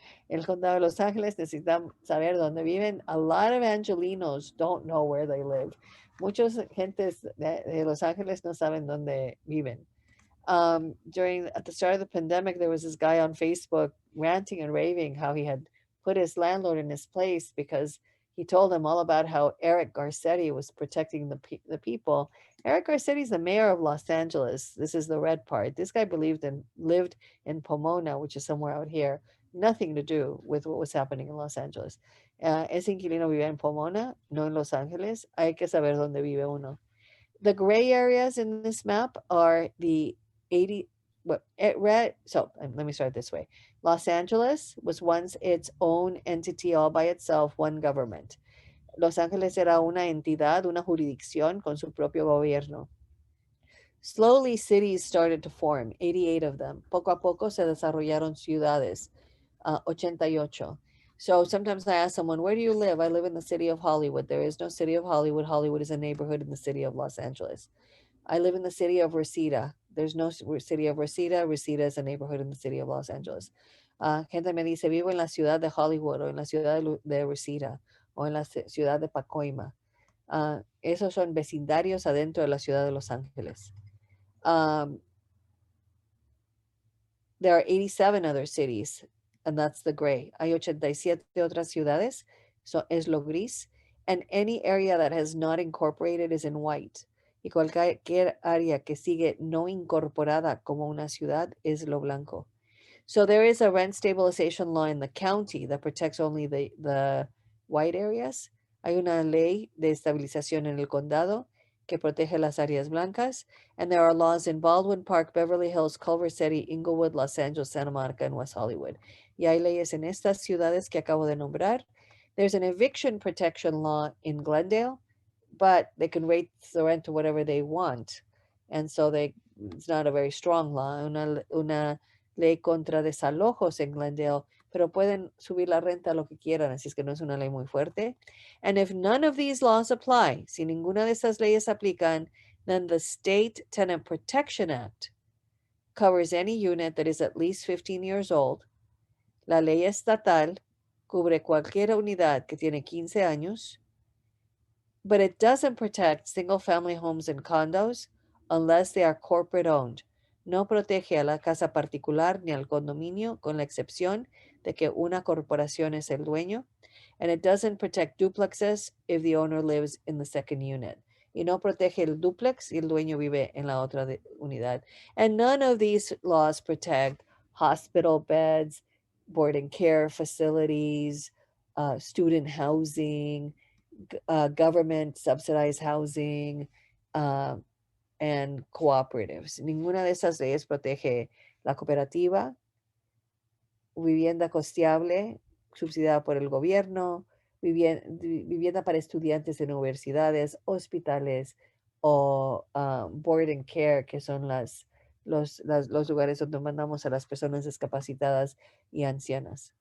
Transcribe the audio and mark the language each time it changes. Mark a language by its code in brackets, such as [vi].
[es] El condado de Los Ángeles necesitan saber dónde viven. [en] A lot of Angelinos don't know where they live. [es] Muchos gentes de Los Ángeles no saben dónde viven. [en] At the start of the pandemic, there was this guy on Facebook ranting and raving how he had put his landlord in his place because he told him all about how Eric Garcetti was protecting the people. Eric Garcetti is the mayor of Los Angeles. This is the red part. This guy lived in Pomona, which is somewhere out here. Nothing to do with what was happening in Los Angeles. [es] Ese inquilino vive en Pomona, no en Los Angeles. Hay que saber dónde vive uno. [en] The gray areas in this map are the 80, so let me start this way. Los Angeles was once its own entity all by itself, one government. [es] Los Ángeles era una entidad, una jurisdicción con su propio gobierno. [en] Slowly cities started to form, 88 of them. [es] Poco a poco se desarrollaron ciudades, 88. [en] So sometimes I ask someone, where do you live? I live in the city of Hollywood. There is no city of Hollywood. Hollywood is a neighborhood in the city of Los Angeles. I live in the city of Reseda. There's no city of Reseda. Reseda is a neighborhood in the city of Los Angeles. [es] Gente me dice, vivo en la ciudad de Hollywood o en la ciudad de Reseda o en la ciudad de Pacoima. Esos son vecindarios adentro de la ciudad de Los Ángeles. [en] There are 87 other cities, and that's the gray. [es] Hay 87 otras ciudades, [en] so [es] es lo gris. [en] And any area that has not incorporated is in white. [es] y cualquier área que sigue no incorporada como una ciudad es lo blanco. [en] So there is a rent stabilization law in the county that protects only the white areas. [es] Hay una ley de estabilización en el condado que protege las áreas blancas. [en] And there are laws in Baldwin Park, Beverly Hills, Culver City, Inglewood, Los Angeles, Santa Monica, and West Hollywood. [es] Y hay leyes en estas ciudades que acabo de nombrar. [en] There's an eviction protection law in Glendale, but they can raise the rent to whatever they want. And so it's not a very strong law. [es] Una ley contra desalojos en Glendale, pero pueden subir la renta a lo que quieran, así es que no es una ley muy fuerte. [en] And if none of these laws apply, [es] si ninguna de estas leyes aplican, [en] then the State Tenant Protection Act covers any unit that is at least 15 years old. [es] La ley estatal cubre cualquier unidad que tiene 15 años, [en] but it doesn't protect single-family homes and condos unless they are corporate owned. [es] No protege a la casa particular ni al condominio, con la excepción de que una corporación es el dueño. [en] And it doesn't protect duplexes if the owner lives in the second unit. [es] Y no protege el duplex si el dueño vive en la otra unidad. [en] And none of these laws protect hospital beds, board and care facilities, student housing, government subsidized housing, and cooperatives. [es] Ninguna de esas leyes protege la cooperativa, vivienda costeable, subsidiada por el gobierno, vivienda para estudiantes en universidades, hospitales o board and care, que son los lugares donde mandamos a las personas discapacitadas y ancianas.